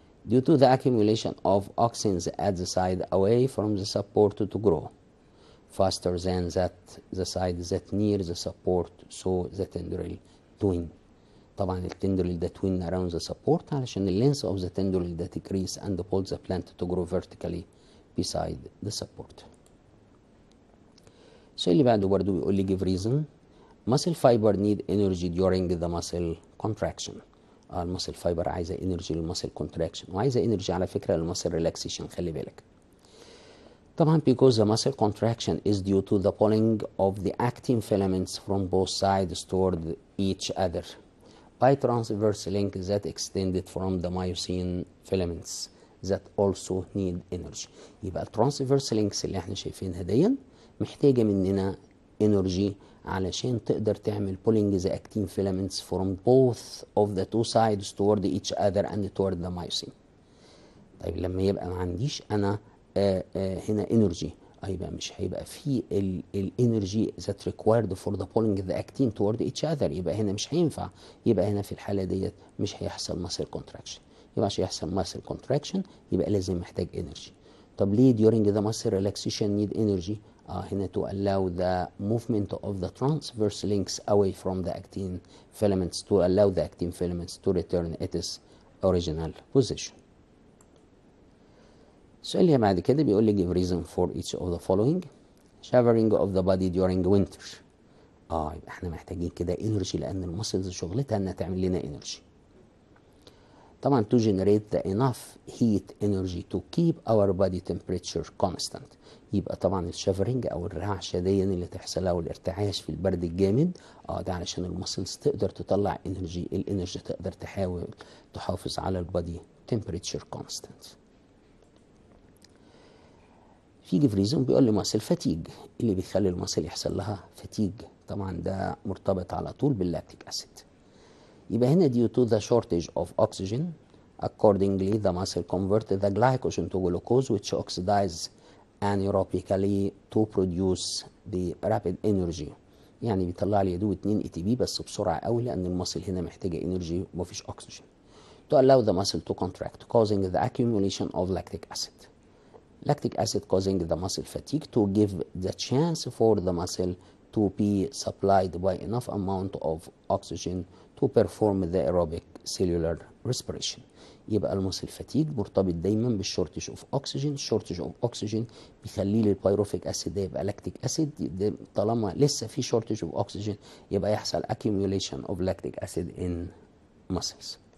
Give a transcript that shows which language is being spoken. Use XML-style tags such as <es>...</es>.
<en>Due to the accumulation of auxins at the side away from the support to grow faster than the side that near the support so the tendril twin.</en> <ar>طبعا التندرل ده</ar> <en>twin around the support</en> <ar>علشان</ar> <en>the length of the tendril ده decrease and pulls the plant to grow vertically beside the support.</en> <ar>السؤال اللي بعده برضه بيقول لي</ar> <en>give reason. muscle fiber need energy during the muscle contraction.</en> <ar>المسل فايبر عايزه انرجي للمسل كونتراكشن وعايزه انرجي على فكره للمسل ريلاكسيشن، خلي بالك. طبعا</ar> <en>because the muscle contraction is due to the pulling of the actin filaments from both sides toward each other by transverse link that extended from the myosin filaments that also need energy.</en> <ar>يبقى الترانسفيرس لينكس اللي احنا شايفينها دي محتاجة مننا energy علشان تقدر تعمل</ar> <en>pulling the actin filaments from both of the two sides toward each other and toward the myosin.</en> <ar>طيب لما يبقى ما عنديش انا هنا energy يبقى مش هيبقى في الانرجي</ar> <en>that required for the pulling the actin toward each other،</en> <ar>يبقى هنا مش هينفع، يبقى هنا في الحالة ديت مش هيحصل muscle contraction. يبقى عشان يحصل muscle contraction يبقى لازم محتاج energy. طب ليه</ar> <en>during the muscle relaxation need energy؟</en> <ar>هنا</ar> <en>to allow the movement of the transverse links away from the actin filaments to allow the actin filaments to return its original position.</en> <ar>السؤال اللي بعد كده بيقول لي</ar> <en>give reason for each of the following. shivering of the body during winter.</en> <ar>يبقى احنا محتاجين كده energy لأن المسلز شغلتها انها تعمل لنا energy. طبعا</ar> <en>to generate the enough heat energy to keep our body temperature constant.</en> <ar>يبقى طبعا الشافرنج او الرعشة دي اللي تحصل او الارتعاش في البرد الجامد ده علشان المسلز تقدر تطلع انرجي، الانرجي تقدر تحاول تحافظ على البادي temperature constant. في جيف ريزون بيقول لي ماسل فاتيج، اللي بيخلي الماسل يحصل لها فاتيج طبعا ده مرتبط على طول باللاكتيك اسيد. يبقى هنا</ar> <en>due to the shortage of oxygen accordingly the muscle convert the glycogen to glucose which oxidize anaerobically to produce the rapid energy.</en> <ar>يعني بيطلع لي يا دوب 2 ATP بس بسرعه قوي لان الماسل هنا محتاجه انرجي ومفيش اكسجين.</ar> <en>to allow the muscle to contract causing the accumulation of lactic acid. Lactic acid causing the muscle fatigue to give the chance for the muscle to be supplied by enough amount of oxygen to perform the aerobic cellular respiration.</en> <ar>يبقى المسل فاتيج مرتبط دايما بالشورتج اوف اوكسجين، الشورتج اوف اوكسجين بيخلي لي البيروفيك اسيد ده يبقى لاكتيك اسيد، طالما لسه في شورتج اوف اوكسجين يبقى يحصل</ar> <en>accumulation of lactic acid in muscles.</en>